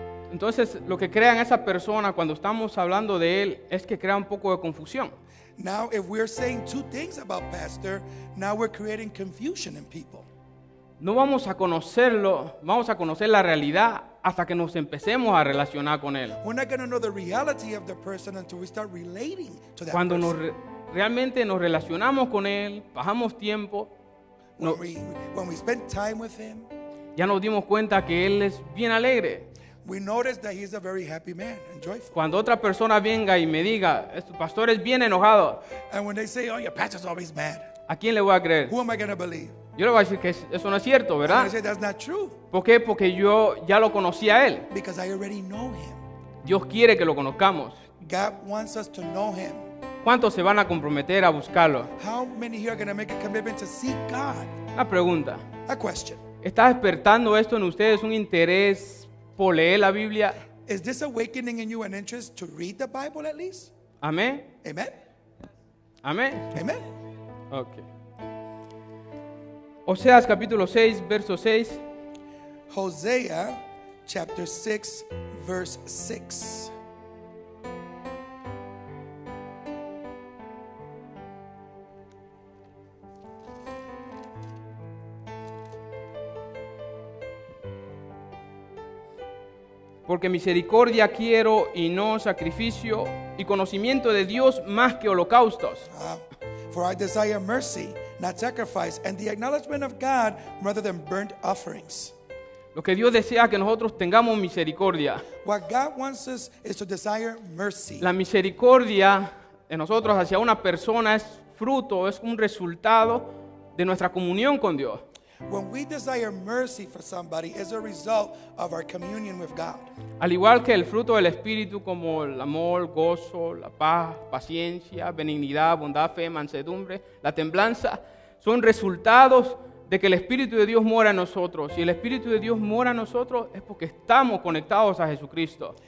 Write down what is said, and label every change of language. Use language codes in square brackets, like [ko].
[es] Entonces, lo que crean esa persona cuando estamos hablando de él es que crea un poco de confusión. [en] Now, if we're saying two things about pastor, now we're creating confusion in people. [es] No vamos a conocerlo, vamos a conocer la realidad hasta que nos empecemos a relacionar con él. [en] We're not going to know the reality of the person until we start relating to that [es] Cuando [en] person. [es] realmente nos relacionamos con él, pasamos tiempo, [en] When we spend time with him, [es] ya nos dimos cuenta que él es bien alegre. [en] we notice that he's a very happy man and joyful. [es] Cuando otra persona venga y me diga, este pastor es bien enojado, [en] And when they say, oh, your pastor's always mad, [es] ¿a quién le voy a creer? [en] who am I going to believe? [es] Yo le voy a decir que eso no es cierto, [en] And [es] ¿verdad? [en] I say, that's not true, [es] ¿Por qué? Porque yo ya lo conocí a él. [en] because I already know him. [es] Dios quiere que lo conozcamos. [en] God wants us to know him. [es] ¿Cuántos se van a comprometer a buscarlo? [en] How many here are going to make a commitment to seek God? [es] Una pregunta. [en] A question. [es] ¿Está despertando esto en ustedes un interés por leer la Biblia? [en] Is this awakening in you an interest to read the Bible at least? [es] Amén. [en] Amen? [es] Amén. [en] Amen? Ok. [es] Oseas capítulo 6, verso 6. [en] Hosea chapter 6, verse 6. [es] Porque misericordia quiero y no sacrificio, y conocimiento de Dios más que holocaustos. [en] For I desire mercy, not sacrifice, and the acknowledgement of God rather than burnt offerings. [es] Lo que Dios desea que nosotros tengamos misericordia. [en] What God wants us is to desire mercy. [es] La misericordia de nosotros hacia una persona es fruto, es un resultado de nuestra comunión con Dios. [en] When we desire mercy for somebody, is a result of our communion with God. [es] Al igual que el fruto del Espíritu como el amor, gozo, la paz, paciencia, benignidad, bondad, fe, mansedumbre, la templanza, son resultados de que el Espíritu de Dios mora en nosotros. Si el Espíritu de Dios mora en nosotros es porque estamos conectados a Jesucristo.